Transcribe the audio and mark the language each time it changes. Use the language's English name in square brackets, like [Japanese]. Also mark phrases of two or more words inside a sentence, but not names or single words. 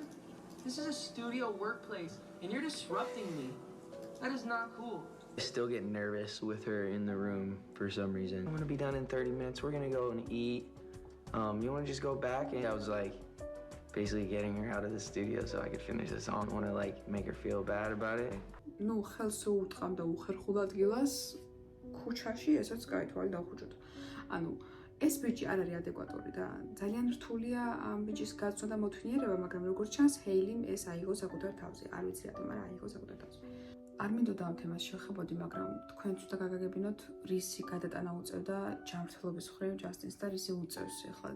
[English] This is a studio workplace, and you're disrupting me. That is not cool. I still get nervous with her in the room for some reason. I'm gonna be done in 30 minutes. We're gonna go and eat. You wanna just go back? And I was like, basically getting her out of the studio so I could finish the song. I wanna like make her feel bad about it. [Georgian] ნუ ხელს უთყამდა უხერხულ ადგილას ქუჩაში, ესაც გაითვალე დავხუჭოთ. ანუ ეს ბიჭი არ არის ადეკვატური და ძალიან რთულია ამ ბიჭის გაცნობა და მოთვინიერება, მაგრამ როგორც ჩანს, ჰეილიმ ეს აიღო საკუთარ თავზე. არ ვიცი რატომ, მაგრამ აიღო საკუთარ თავზე. არ მინდოდა ამ თემას შეხებოდი, მაგრამ თქვენც უნდა გაგაგებინოთ, რისი გადატანა უწევდა ჯანმრთელობის მხრივ ჯასტინს და რისი უწევს ეხლაც.